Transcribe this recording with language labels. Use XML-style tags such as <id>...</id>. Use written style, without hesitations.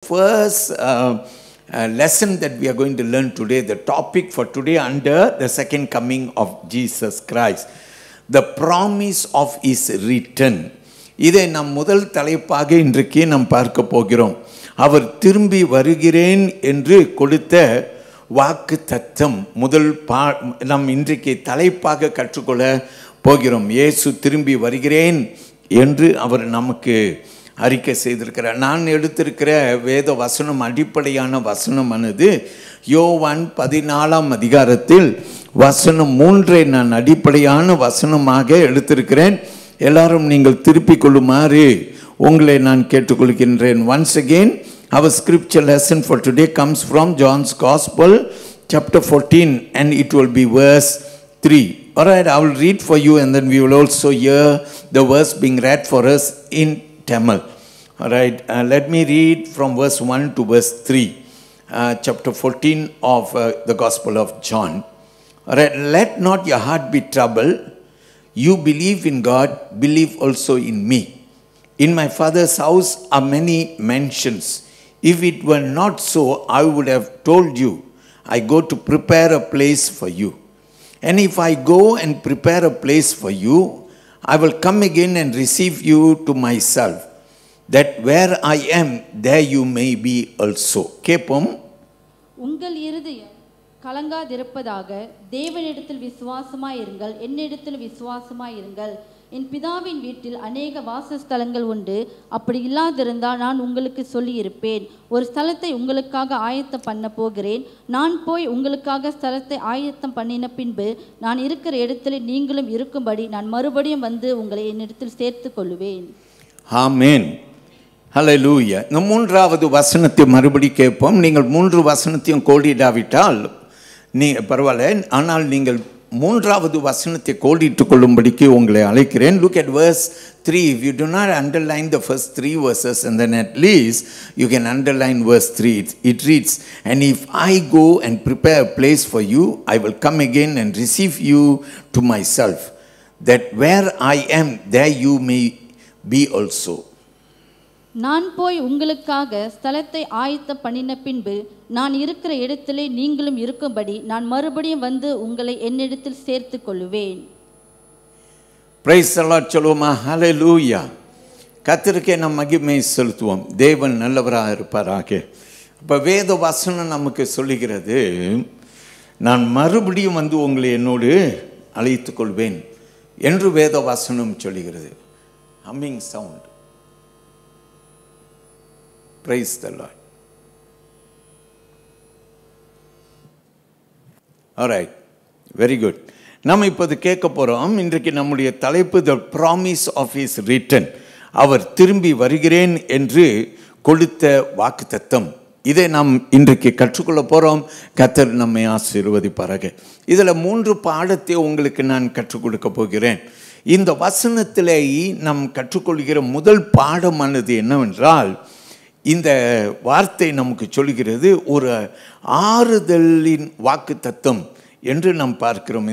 <en>first lesson that we are going to learn today, the topic for today under the second coming of Jesus Christ, the promise of his return.</en> <ta>இதை நாம் முதல் தலைப்பாக இன்றைக்கு நாம் பார்க்க போகிறோம். அவர் திரும்பி வருகிறேன் என்று கொடுத்த வாக்கு தத்தம் முதல் நாம் இன்றைக்கு தலைப்பாக கற்றுக்கொள்ள போகிறோம். இயேசு திரும்பி வருகிறேன் என்று அவர் நமக்கு அறிக்கை செய்திருக்கிறார். நான் எடுத்திருக்கிற வேத வசனம் அடிப்படையான வசனமானது யோவான் 14ஆம் அதிகாரத்தில் வசனம் 3 நான் அடிப்படையான வசனமாக எடுத்திருக்கிறேன். எல்லாரும் நீங்கள் திருப்பிக் கொள்ளுமாறு உங்களை நான் கேட்டுக்கொள்கின்றேன்.</ta> <en>Once again, our scripture lesson for today comes from John's Gospel, chapter 14, and it will be verse 3. Alright, I will read for you and then we will also hear the verse being read for us in Tamil. Alright, let me read from verse 1 to verse 3, chapter 14 of the Gospel of John. Alright, let not your heart be troubled. You believe in God, believe also in me. In my Father's house are many mansions. If it were not so, I would have told you, I go to prepare a place for you. And if I go and prepare a place for you, I will come again and receive you to myself, that where I am, there you may be also.</en> <ta>கேப்போம். உங்கள் இருதயம் கலங்காதிருப்பதாக, தேவனிடத்தில் விசுவாசமாயிருங்கள், என்னிடத்தில் விசுவாசமாயிருங்கள். என் பிதாவின் வீட்டில் அநேக வாசஸ்தலங்கள் உண்டு. அப்படி இல்லாதிருந்தால் நான் உங்களுக்கு சொல்லியிருப்பேன். ஒரு ஸ்தலத்தை உங்களுக்காக ஆயத்தம் பண்ண போகிறேன். நான் போய் உங்களுக்காக ஸ்தலத்தை ஆயத்தம் பண்ணின பின்பு நான் இருக்கிற இடத்துல நீங்களும் இருக்கும்படி நான் மறுபடியும் வந்து உங்களை என்னிடத்தில் சேர்த்து கொள்ளுவேன். ஆமென். ஹல்லேலூயா. இந்த 3வது வசனத்தை மறுபடி கேட்போம். நீங்கள் 3 வசனத்தையும் கோடிடாவிட்டால் பரவாயில்ல, ஆனால் நீங்கள் 3வது வசனத்தை கோடிட்டுக் கொள்ளும்படிக்கு உங்களை அழைக்கிறேன்.</ta> <en>Look at verse 3. If you do not underline the first 3 verses, and then at least you can underline verse 3. It reads, and if I go and prepare a place for you, I will come again and receive you to myself, that where I am, there you may be also.</en> <ta>நான் போய் உங்களுக்காக ஸ்தலத்தை ஆயத்தம் பண்ணின பின்பு நான் இருக்கிற இடத்திலே நீங்களும் இருக்கும்படி நான் மறுபடியும் வந்து உங்களை என்னிடத்தில் சேர்த்து கொள்ளுவேன்.</ta> <en>Praise the Lord.</en> <ta>சொல்லுவோமா? ஹல்லேலூயா. கர்த்தருக்கே நாம் மகிமை செலுத்துவோம். தேவன் நல்லவராக இருப்பாராக. இப்போ வேத வசனம் நமக்கு சொல்லுகிறது, நான் மறுபடியும் வந்து உங்களை என்னோடு அழைத்துக் கொள்வேன் என்று வேத வசனம் சொல்லுகிறது.</ta> <en>Humming sound. Praise the Lord. Alright, very good.</en> <ta>நாம் இப்போது கேட்க போகிறோம். இன்றைக்கு நம்முடைய தலைப்பு</ta> <en>the promise of his return.</en> <ta>அவர் திரும்பி வருகிறேன் என்று கொடுத்த வாக்குத்தத்தம். இதை நாம் இன்றைக்கு கற்றுக்கொள்ள போகிறோம். கர்த்தர் நம்மை ஆசீர்வதிப்பாராக. இதில் 3 பாடத்தை உங்களுக்கு நான் கற்றுக் கொடுக்க போகிறேன். இந்த வசனத்திலே நாம் கற்றுக்கொள்கிற முதல் பாடமானது என்னவென்றால், இந்த வார்த்தை நமக்கு சொல்கிறது ஒரு ஆறுதலின் வாக்கு தத்தம் என்று நாம் பார்க்கிறோம்.</ta>